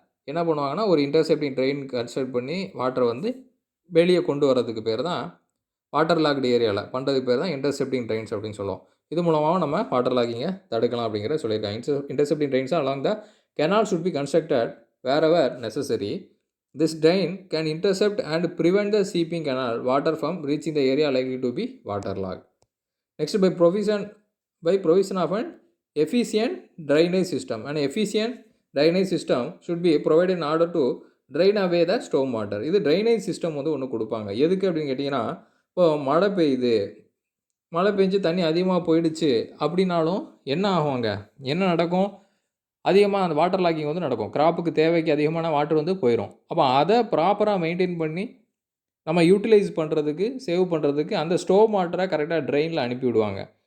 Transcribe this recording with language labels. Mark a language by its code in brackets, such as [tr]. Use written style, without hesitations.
[ta] என்ன பண்ணுவாங்கன்னா, ஒரு இன்டர்செப்டிங் ட்ரெயின் கன்ஸ்ட்ரக்ட் பண்ணி வாட்டரை வந்து வெளியே கொண்டு வரதுக்கு பேர் தான் வாட்டர் லாக்டு ஏரியாவில் பண்ணுறதுக்கு பேர் தான் இன்டர்செப்டிங் ட்ரெயின்ஸ் அப்படின்னு சொல்லுவோம். இது மூலமாக நம்ம வாட்டர் லாகிங்கை தடுக்கலாம் அப்படிங்கிற சொல்லியிருக்காங்க. [en] Intercepting drains along the canal should be constructed wherever necessary. This drain can intercept and prevent the seeping canal water from reaching the area likely to be waterlogged. Next, by provision of an efficient drainage system. An efficient drainage system should be provided in order to drain away the storm water. [ta] இது drainage system வந்து ஒன்று கொடுப்பாங்க. எதுக்கு அப்படின்னு கேட்டிங்கன்னா, இப்போ மழை பெய்யுது, மழை பெஞ்சு தண்ணி அதிகமாக போயிடுச்சு அப்படின்னாலும் என்ன ஆகும், அங்கே என்ன நடக்கும், அதிகமாக அந்த வாட்டர் லாக்கிங் வந்து நடக்கும். கிராப்புக்கு தேவைக்கு அதிகமான வாட்டர் வந்து போயிடும். அப்போ அதை ப்ராப்பராக மெயின்டைன் பண்ணி நம்ம யூட்டிலைஸ் பண்ணுறதுக்கு, சேவ் பண்ணுறதுக்கு அந்த ஸ்டோர் வாட்டரை கரெக்டாக ட்ரெயினில் அனுப்பி விடுவாங்க.